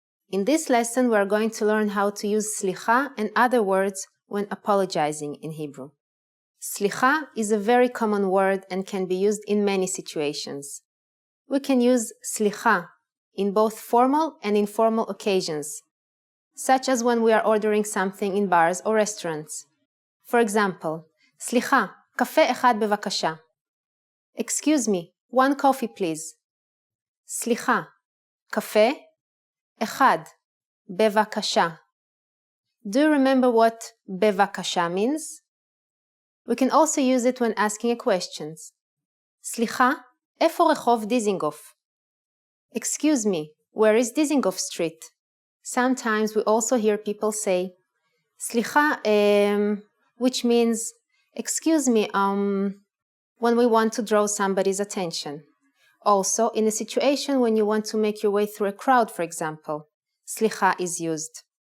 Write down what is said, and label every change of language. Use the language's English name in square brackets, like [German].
[English] In this lesson, we are going to learn how to use סליחה and other words when apologizing in Hebrew. סליחה is a very common word and can be used in many situations. We can use סליחה in both formal and informal occasions, such as when we are ordering something in bars or restaurants. For example, [Hebrew] סליחה, קפה אחד בבקשה. [English] Excuse me, one coffee please. [Hebrew] סליחה, קפה אחד, בבקשה. [English] Do you remember what בבקשה means? We can also use it when asking a question. [Hebrew] סליחה, איפה רחוב דיזינגוף? [English] Excuse me, where is Dizengoff Street? Sometimes we also hear people say, סליחה, which means, excuse me, when we want to draw somebody's attention. Also, in a situation when you want to make your way through a crowd, for example, סליחה is used.